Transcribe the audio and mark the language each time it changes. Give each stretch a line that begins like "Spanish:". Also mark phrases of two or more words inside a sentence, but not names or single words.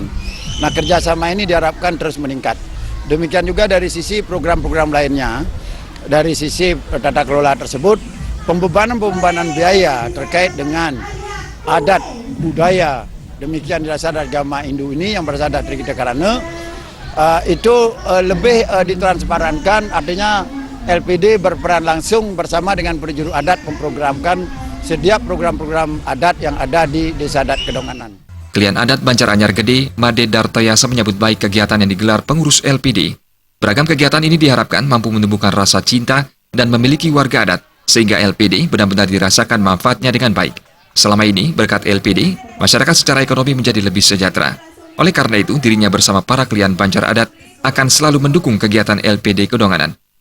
Indonesian: Nah, kerjasama ini diharapkan terus meningkat. Demikian juga dari sisi program-program lainnya, dari sisi tata kelola tersebut, pembebanan biaya terkait dengan adat, budaya, demikian dirasa agama Hindu ini yang berasal dari Trita Karana, itu lebih ditransparankan, artinya LPD berperan langsung bersama dengan penjuru adat memprogramkan setiap program-program adat yang ada di Desa Adat Kedonganan. Klien adat Banjaranyar Gede, Made Dartayasa menyambut baik kegiatan yang digelar pengurus LPD. Beragam kegiatan ini diharapkan mampu menumbuhkan rasa cinta dan memiliki warga adat, sehingga LPD benar-benar dirasakan manfaatnya dengan baik. Selama ini, berkat LPD, masyarakat secara ekonomi menjadi lebih sejahtera. Oleh karena itu, dirinya bersama para klien Banjar adat akan selalu mendukung kegiatan LPD Kedonganan.